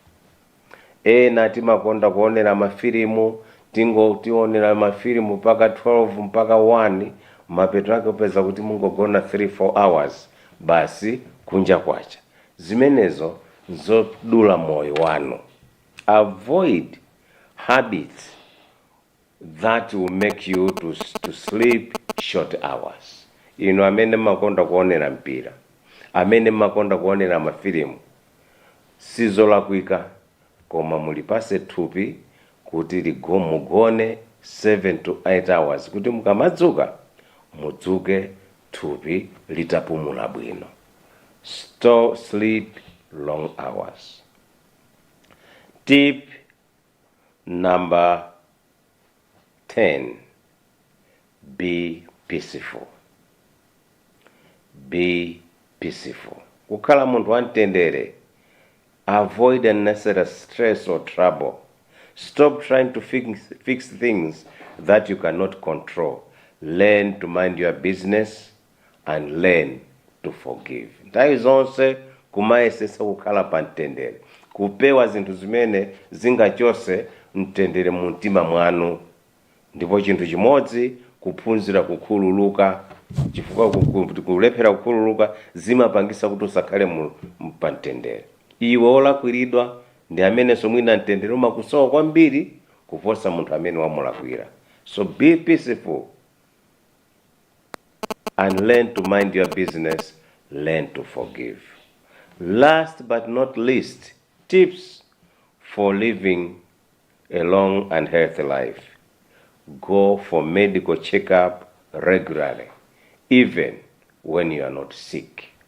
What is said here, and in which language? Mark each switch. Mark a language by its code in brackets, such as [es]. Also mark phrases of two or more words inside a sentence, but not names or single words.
[ny] Ena timakonda kuonera mafilimu, tionera mafilimu mpaka 12 mpaka 1, mapeto ake upeza kuti mungogona 3-4 hours basi kunja kwacha. Zimenezo nzodula moyo wanu. [en] Avoid habits that will make you to sleep short hours. [ny] Ino amene makonda kuonera mpira, amene makonda kuonera mafilimu, sizolakwika, koma mulipase thupi kuti mugone [en] 7 to 8 hours, [ny] kuti mukamadzuka mudzuke thupi litapumula bwino. [en] Sleep long hours. Tip number 10. Be peaceful. Be peaceful. [ny] Kukhala munthu wamtendere. [en] Avoid unnecessary stress or trouble. Stop trying to fix things that you cannot control. Learn to mind your business and learn to forgive. [ny] Nthawi zonse kumayesesa kukhala pa mtendere. Kupewa zinthu zimene zingachose mtendere mu mtima mwanu. Ndipo chinthu chimodzi kuphunzira kukhululuka, chifukwa kulephera kukhululuka zimapangisa kuti usakhale pa mtendere. Iwe olakwiridwa ndi amene somwina mtendere umakusowa kwambiri kuposa munthu amene wamulakwira. [en] So be peaceful and learn to mind your business, learn to forgive. Last but not least, tips for living a long and healthy life. Go for medical checkup regularly, even when you are not sick.